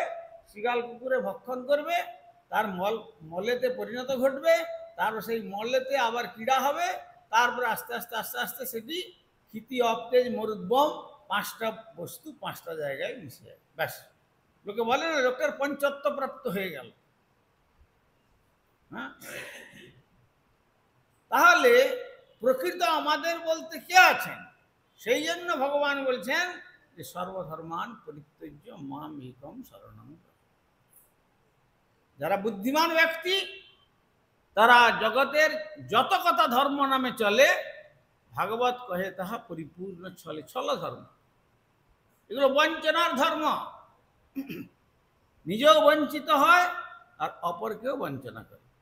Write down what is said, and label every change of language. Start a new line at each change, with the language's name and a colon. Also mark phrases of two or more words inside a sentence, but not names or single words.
Bangla: শিগাল কুকুরে ভক্ষণ করবে, তার মলেতে পরিণত ঘটবে, তারপর সেই মলেতে আবার ক্রীড়া হবে, তারপরে আস্তে আস্তে আস্তে আস্তে সেটি ক্ষিতি, অপতেজ, মরুদ্বম, পাঁচটা বস্তু পাঁচটা জায়গায় মিশে যায়। ব্যাস, লোকে বলে না লোকের পঞ্চত্ব প্রাপ্ত হয়ে গেল। হ্যাঁ, তাহলে প্রকৃত আমাদের বলতে কে আছেন? সেই জন্য ভগবান বলছেন যে
Sanskrit: সর্বধর্মান পরিত্যজ্য মাম একম শরণং ব্রজ।
Bangla: যারা বুদ্ধিমান ব্যক্তি, তারা জগতের যত কথা ধর্ম নামে চলে, ভাগবত কহে তাহা পরিপূর্ণ ছলে ছল ধর্ম। এগুলো বঞ্চনার ধর্ম। নিজেও বঞ্চিত হয় আর অপরকেও বঞ্চনা করে।